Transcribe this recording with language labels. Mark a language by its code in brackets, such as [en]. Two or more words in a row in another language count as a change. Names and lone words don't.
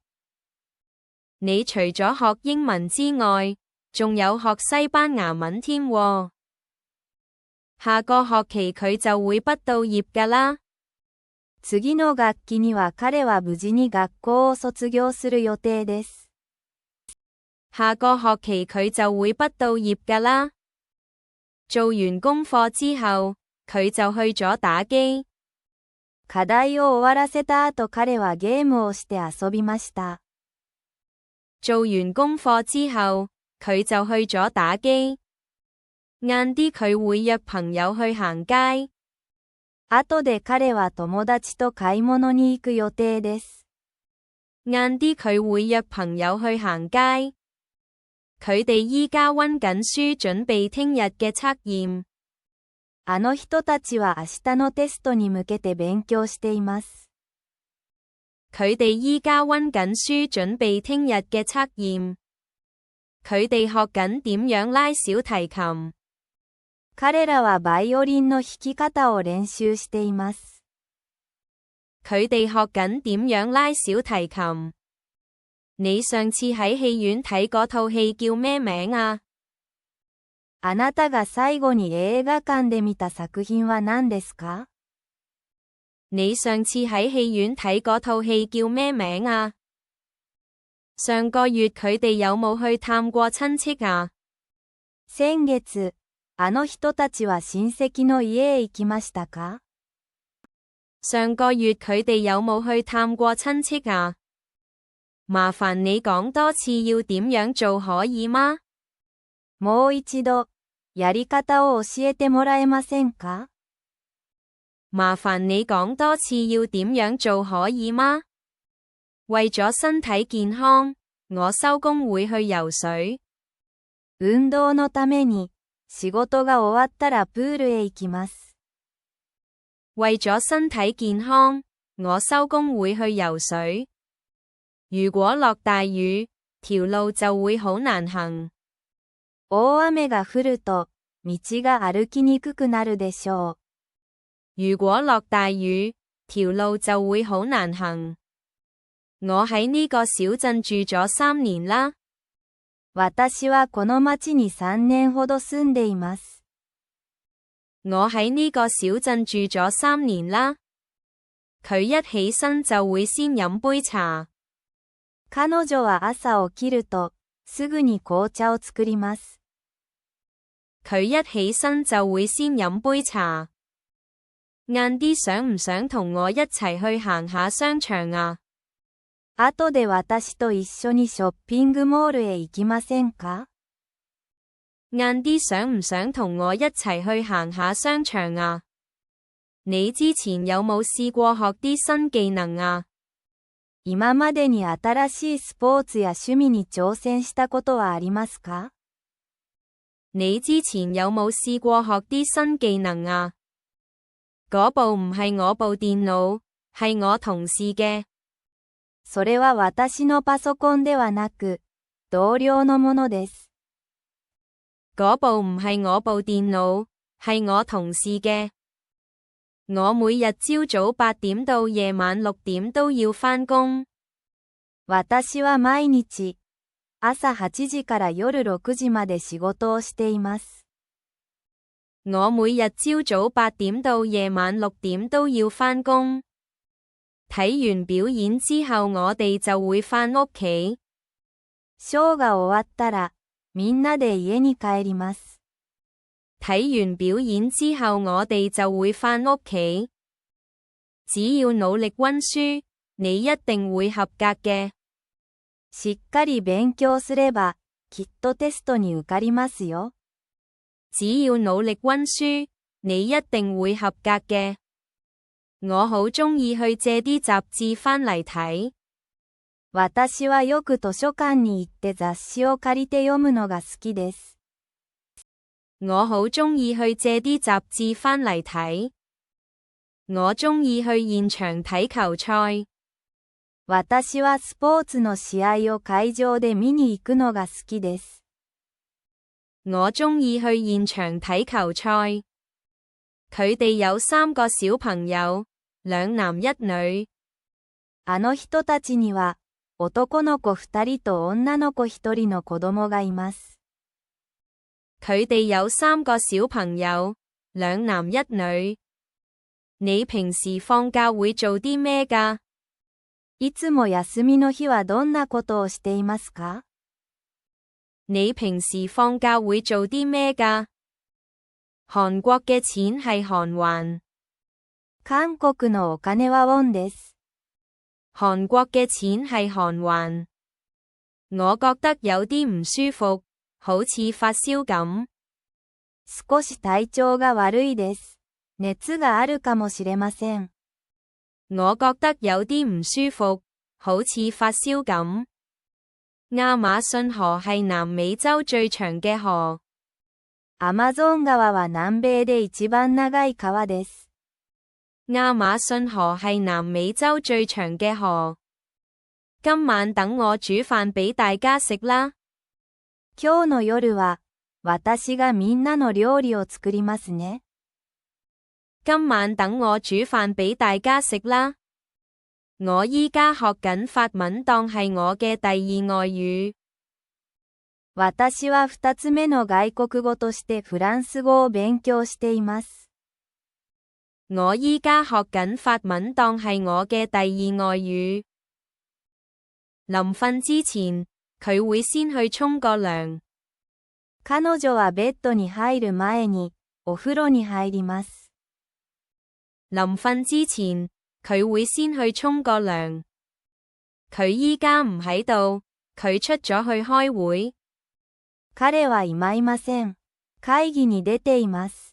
[yue] 你除咗學英文之外，仲有學西班牙文添喎。下個學期佢就會畢到業㗎啦。 [ja] 次の學期には彼は無事に学校を卒業する予定です。 [yue] 下個學期佢就會畢到業㗎啦。做完功課之後，佢就去咗打機。 [ja] 課題を終わらせた後彼はゲームをして遊びました。 [yue] 做完功課之後，佢就去咗打機。晏啲佢會約朋友去行街。 [ja] 後で彼は友達と買い物に行く予定です。 [yue] 晏啲佢會約朋友去行街。佢哋依家溫緊書準備聽日嘅測驗。 [ja] あの人たちは明日のテストに向けて勉強しています。 [yue] 佢哋依家溫緊書準備聽日嘅測驗。佢哋學緊點樣拉小提琴。 [ja] 彼らはバイオリンの弾き方を練習しています。 [yue] 佢哋學緊點樣拉小提琴。你上次喺戲院睇嗰套戲叫咩名啊？ [ja] あなたが最後に映畫館で見た作品は何ですか？ [yue] 你上次喺戲院睇嗰套戲叫咩名啊？上個月佢哋有冇去探過親戚啊？ [ja] 先月、あの人たちは親戚の家へ行きましたか？ [yue] 上個月佢哋有冇去探過親戚啊？麻煩你講多次要點樣做可以嗎？ [ja] もう一度、やり方を教えてもらえませんか？ [yue] 麻煩你講多次要點樣做可以嗎？為咗身體健康，我收工會去游水。 [ja] 運動のために、仕事が終わったらプールへ行きます。 [yue] 為咗身體健康，我收工會去游水。如果落大雨，條路就會好難行。 [ja] 大雨が降ると、道が歩きにくくなるでしょう。 [yue] 如果落大雨，條路就會好難行。我喺呢個小鎮住咗3年啦。 [ja] 私はこの町に3年ほど住んでいます。 [yue] 我喺呢個小鎮住咗3年啦。佢一起身就會先飲杯茶。 [ja] 彼女は朝起きると、すぐに紅茶を作ります。 [yue] 佢一起身就會先飲杯茶。晏啲想唔想同我一齊去行下商場啊？ [ja] 後で私と一緒にショッピングモールへ行きませんか？ [yue] 晏啲想唔想同我一齊去行下商場啊？你之前有冇試過學啲新技能啊？ [ja] 今までに新しいスポーツや趣味に挑戦したことはありますか？ [yue] 你之前有冇試過學啲新技能啊？嗰部唔係我部電腦，係我同事嘅。 [ja] それは私のパソコンではなく、同僚のものです。 [yue] 嗰部唔係我部電腦，係我同事嘅。我每日朝早8點到夜晚6點都要返工。 [ja] 私は毎日、朝8時から夜6時まで仕事をしています。 [yue] 我每日朝早8點到夜晚6點都要返工。睇完表演之後我哋就會返屋企。 [ja] ショーが終わったら、みんなで家に帰ります。 [yue] 睇完表演之後我哋就會返屋企。只要努力溫書，你一定會合格嘅。 [ja] しっかり勉強すれば、きっとテストに受かりますよ。 [yue] 只要努力溫書，你一定會合格嘅。我好鍾意去借啲雜誌返嚟睇。 [ja] 私はよく図書館に行って雑誌を借りて読むのが好きです。 [yue] 我好鍾意去借啲雜誌返嚟睇。我鍾意去現場睇球賽。 [ja] 私はスポーツの試合を會場で見に行くのが好きです。 [yue] 我鍾意去現場睇球賽。佢哋有3個小朋友，2男1女。 [ja] あの人たちには、男の子2人と女の子1人の子供がいます。 [yue] 佢哋有3個小朋友，2男1女。你平時放假會做啲咩㗎？ [ja] いつも休みの日はどんなことをしていますか？ [yue] 你平時放假會做啲咩㗎？韓國嘅錢係韓圜。 [ja] 韓國のお金はウォンです。 [yue] 韓國嘅錢係韓圜。我覺得有啲唔舒服，好似發燒咁。 [ja] 少し體調が悪いです。熱があるかもしれません。 [yue] 我覺得有啲唔舒服，好似發燒咁。亞馬遜河係南美洲最長嘅河。 [ja] アマゾン川は南米で一番長い川です。 [yue] 亞馬遜河係南美洲最長嘅河。今晚等我煮飯俾大家食啦。 [ja] 今日の夜は、私がみんなの料理を作りますね。 [yue] 今晚等我煮飯俾大家食啦。我依家學緊法文當係我嘅第二外語。 [ja] 私は二つ目の外國語としてフランス語を勉強しています。 [yue] 我依家學緊法文當係我嘅第二外語。臨瞓之前，佢會先去沖個涼。 [ja] 彼女はベッドに入る前に、お風呂に入ります。 [yue] 臨瞓之前，佢會先去沖個涼。佢依家唔喺度，佢出咗去開會。 [ja] 彼は今いません。会議に出ています。